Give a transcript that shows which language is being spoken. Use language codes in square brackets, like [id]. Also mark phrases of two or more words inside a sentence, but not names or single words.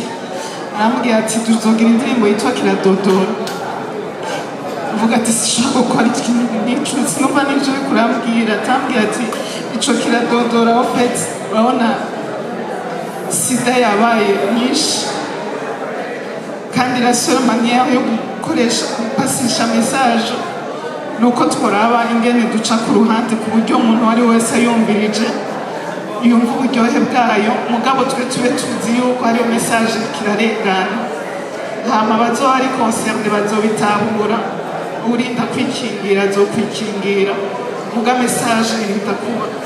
[rn] Arambwira ati tuzogira indirimbo yitwa Kiradodora. Mvuga ati sishaka gukora ikintu n'ico sinumva n'ivyo uriko urambwira. Atambwira ati ico Kiradodora ofete urabona sida yabaye nyinshi kandi [fr] la seule manière [rn] yo gukoresha gupasisha message nuko tworaba ingene duca ku ruhande ku buryo umuntu wari wese yumvirije yumva uburyohe bwayo, mugabo twe tube tuzi yuko ariyo message kirarengana. Hama bazoba ari concerne bazobitahura, urinda kwikingira azokwikingira, muga message irinda kuba.